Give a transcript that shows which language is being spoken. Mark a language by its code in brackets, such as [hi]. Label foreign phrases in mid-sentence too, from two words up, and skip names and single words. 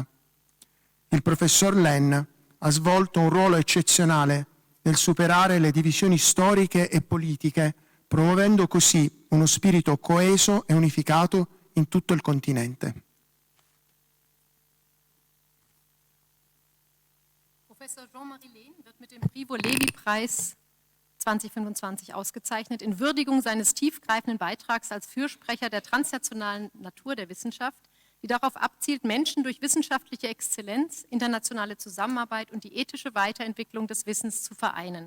[it] Il professor Lenn ha svolto un ruolo eccezionale nel superare le divisioni storiche e politiche, promuovendo così uno spirito coeso e unificato in tutto il continente. [de] Professor Jean-Marie Lehn wird mit dem Primo-Levi-Preis 2025 ausgezeichnet in Würdigung seines tiefgreifenden Beitrags als Fürsprecher der transnationalen Natur der Wissenschaft, die darauf abzielt, Menschen durch wissenschaftliche Exzellenz, internationale Zusammenarbeit und die ethische Weiterentwicklung des Wissens zu vereinen.